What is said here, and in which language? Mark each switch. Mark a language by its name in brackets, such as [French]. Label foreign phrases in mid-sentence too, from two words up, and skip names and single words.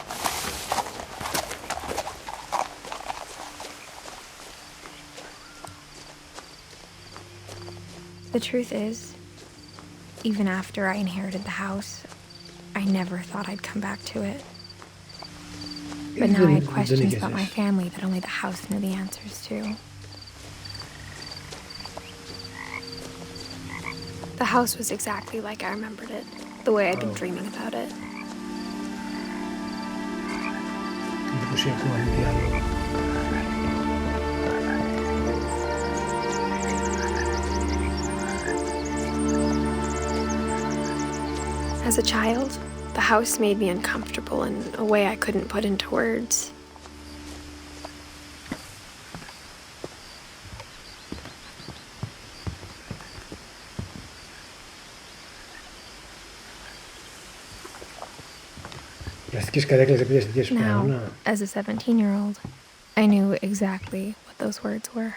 [English] The truth is, even after I inherited the house, I never thought I'd come back to it. But now I had questions about my family that only the house knew the answers to. The house was exactly like I remembered it, the way I'd been dreaming about it. [Greek] Εντυπωσιακό, αν τι άλλο. [English] As a child, the house made me uncomfortable in a way I couldn't put into words. Now, as a 17-year-old, I knew exactly what those words were.